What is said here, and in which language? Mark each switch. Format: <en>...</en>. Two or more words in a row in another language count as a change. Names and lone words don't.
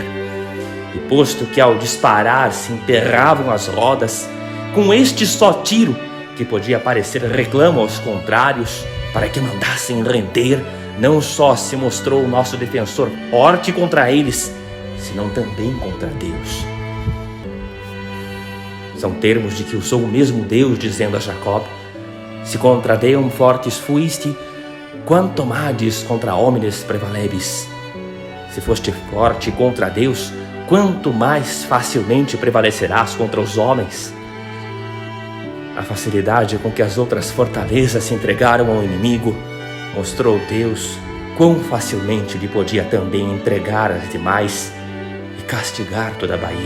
<pt>E posto que ao disparar se emperravam as rodas, com este só tiro, que podia parecer reclamo aos contrários, para que mandassem render, não só se mostrou o nosso defensor forte contra eles, senão também contra Deus. São termos de que usou o mesmo Deus, dizendo a Jacob:</pt> <la>se contra Deum fortis fuisti, quanto mades contra homines prevalebis.</la> <pt>Se foste forte contra Deus, quanto mais facilmente prevalecerás contra os homens. A facilidade com que as outras fortalezas se entregaram ao inimigo mostrou Deus quão facilmente lhe podia também entregar as demais e castigar toda a Bahia.</pt>